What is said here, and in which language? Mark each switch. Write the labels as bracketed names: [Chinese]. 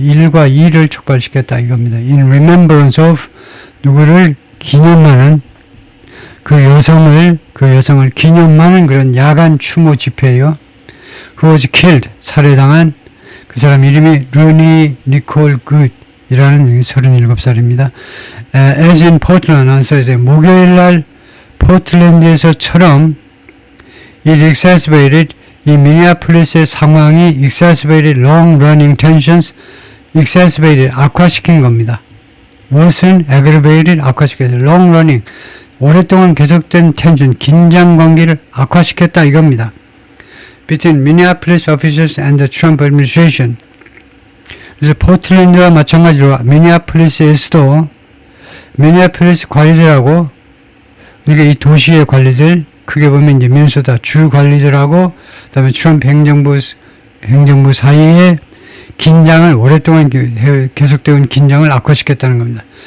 [Korean] 1과 2를 촉발시켰다 이겁니다. [English] In remembrance of [Korean] 누구를 기념하는 그 여성을 기념하는 그런 야간 추모 집회예요. [English] Who was killed [Korean] 살해당한 그 사람 이름이 루니 니콜 굿이라는 37살입니다. [English] As in Portland on Thursday [Korean] 목요일날 포틀랜드에서처럼 [English] it exacerbated [Korean] 이 미니애폴리스의 상황이 [English] exacerbated long running tensions exacerbated [Korean] 악화시킨 겁니다. 무엇은 aggravated 악화시켰어요. [English] long running [Korean] 오랫동안 계속된 텐션 긴장 관계를 악화시켰다 이겁니다. [English] Between Minneapolis officials and the Trump administration. [Korean] 그래서 포틀랜드와 마찬가지로 미니애폴리스에서도 미니애폴리스 관리들하고 그러니까 이 도시의 관리들 크게 보면 이제 미네소타 주 관리들하고 그다음에 트럼프 행정부 사이에 긴장을 오랫동안 계속되는 긴장을 악화시켰다는 겁니다.